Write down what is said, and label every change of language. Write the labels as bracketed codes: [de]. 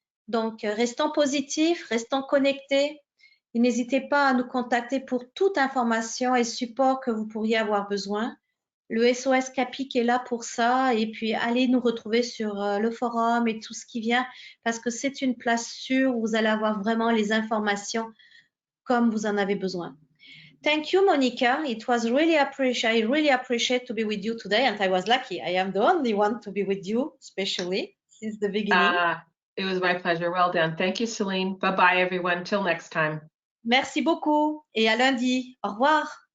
[fr] Donc, restons positifs, restons connectés. Et n'hésitez pas à nous contacter pour toute information et support que vous pourriez avoir besoin. Le SOS CAPIC est là pour ça. Et puis, allez nous retrouver sur le forum et tout ce qui vient, parce que c'est une place sûre où vous allez avoir vraiment les informations comme vous en avez besoin. [en] Thank you, Monica. It was really I really appreciate to be with you today, and I was lucky. I am the only one to be with you, especially since the beginning. It was my pleasure. Well done. Thank you, Celine. Bye-bye, everyone. Till next time. [fr] Merci beaucoup et à lundi. Au revoir.